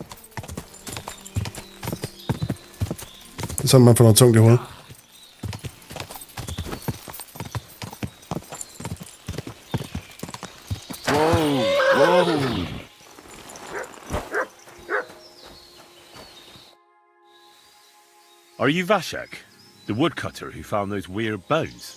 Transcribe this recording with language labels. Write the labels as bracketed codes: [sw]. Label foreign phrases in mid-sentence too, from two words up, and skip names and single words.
[da] Det er sådan, man får noget tungt i hovedet. [en] Are you Vashek, the woodcutter who found those weird bones?